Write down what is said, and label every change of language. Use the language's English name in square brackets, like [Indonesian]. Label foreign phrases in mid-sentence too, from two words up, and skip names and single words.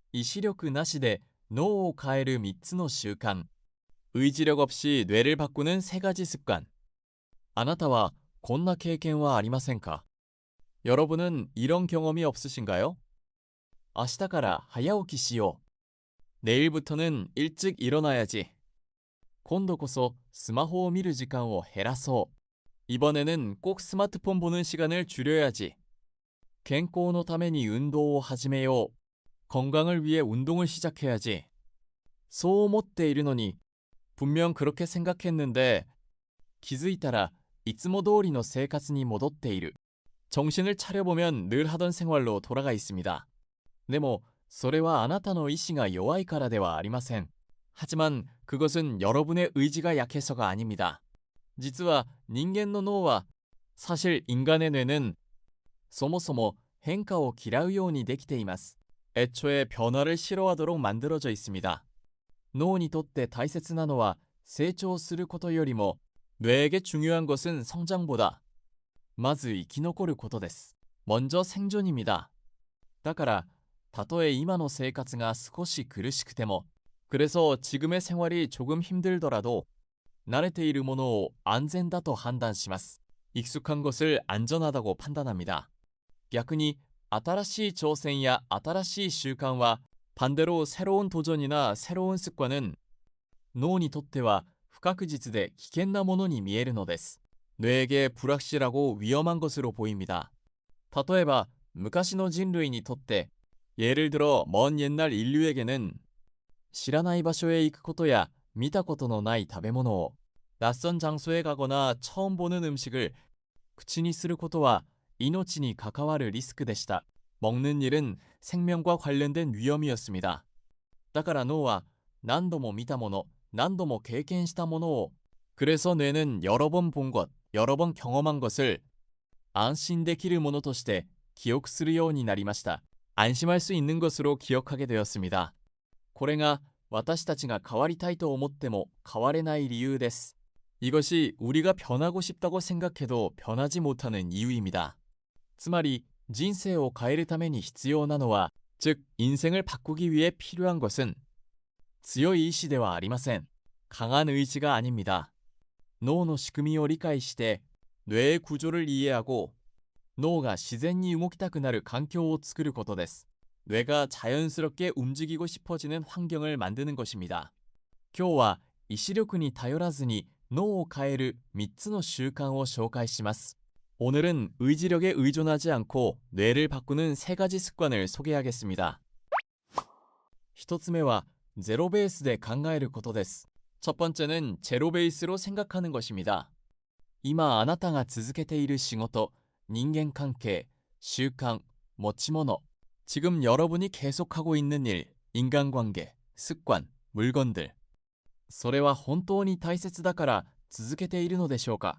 [Japanese] 意志力なしで脳を変える3つの習慣。 [Korean] 의지력 없이 뇌를 바꾸는 3가지 습관. [Japanese] あなたはこんな経験はありませんか？ [Korean] 여러분은 이런 경험이 없으신가요? [Japanese] 明日から早起きしよう。 [Korean] 내일부터는 일찍 일어나야지. [Japanese] 今度こそスマホを見る時間を減らそう。 [Korean] 이번에는 꼭 스마트폰 보는 시간을 줄여야지. [Japanese] 健康のために運動を始めよう。 [Korean] 건강을 위해 운동을 시작해야지. [Japanese] そう思っているのに [Korean] 분명 그렇게 생각했는데 [Japanese] 気づいたらいつも通りの生活に戻っている。 [Korean] 정신을 차려보면 늘 하던 생활로 돌아가 있습니다. [Japanese] でもそれはあなたの意志が弱いからではありません。 [Korean] 하지만 그것은 여러분의 의지가 약해서가 아닙니다. [Japanese] 実は人間の脳は [Korean] 사실 인간의 뇌는 [Japanese] そもそも変化を嫌うようにできています。 [Korean] 애초에 변화를 싫어하도록 만들어져 있습니다. [Japanese] 脳にとって大切なのは成長することよりも [Korean] 뇌에게 중요한 것은 성장보다 [Japanese] まず生き残ることです。 [Korean] 먼저 생존입니다. [Japanese] だからたとえ今の生活が少し苦しくても [Korean] 그래서 지금의 생활이 조금 힘들더라도 [Japanese] 慣れているものを安全だと判断します。 [Korean] 익숙한 것을 안전하다고 판단합니다. [Japanese] 逆に新しい挑戦や新しい習慣は [Korean] 반대로 새로운 도전이나 새로운 습관은 [Japanese] 脳にとっては不確実で危険なものに見えるのです。 [Korean] 뇌에게 불확실하고 위험한 것으로 보입니다. [Japanese] 例えば昔の人類にとって [Korean] 예를 들어 먼 옛날 인류에게는 [Japanese] 知らない場所へ行くことや見たことのない食べ物を [Korean] 낯선 장소에 가거나 처음 보는 음식을 [Japanese] 口にすることは命に関わるリスクでした。 [Korean] 먹는 일은 생명과 관련된 위험이었습니다. [Japanese] だから脳は何度も見たもの、何度も経験したものを [Korean] 그래서 뇌는 여러 번 본 것, 여러 번 경험한 것을 [Japanese] 安心できるものとして記憶するようになりました。 [Korean] 안심할 수 있는 것으로 기억하게 되었습니다. [Japanese] これが私たちが変わりたいと思っても変われない理由です。 [Korean] 이것이 우리가 변하고 싶다고 생각해도 변하지 못하는 이유입니다. [Japanese] つまり人生を変えるために必要なのは、 [Korean] 즉 인생을 바꾸기 위해 필요한 것은 [Japanese] 強い意志ではありません。 [Korean] 강한 의지가 아닙니다. [Japanese] 脳の仕組みを理解して [Korean] 뇌의 구조를 이해하고 [Japanese] 脳が自然に動きたくなる環境を作ることです。 [Korean] 뇌가 자연스럽게 움직이고 싶어지는 환경을 만드는 것입니다. [Japanese] 今日は意志力に頼らずに脳を変える3つの習慣を紹介します。 [Korean] 오늘은 의지력에 의존하지 않고 뇌를 바꾸는 3가지 습관을 소개하겠습니다. [Japanese] 1 つ目はゼロベースで考えることです。 [Korean] 첫 번째는 제로 베이스로 생각하는 것입니다. [Japanese] 今あなたが続けている仕事、人間関係、習慣、持ち物 [Korean] 지금 여러분이 계속하고 있는 일, 인간관계, 습관, 물건들 [Japanese] それは本当に大切だから続けているのでしょうか？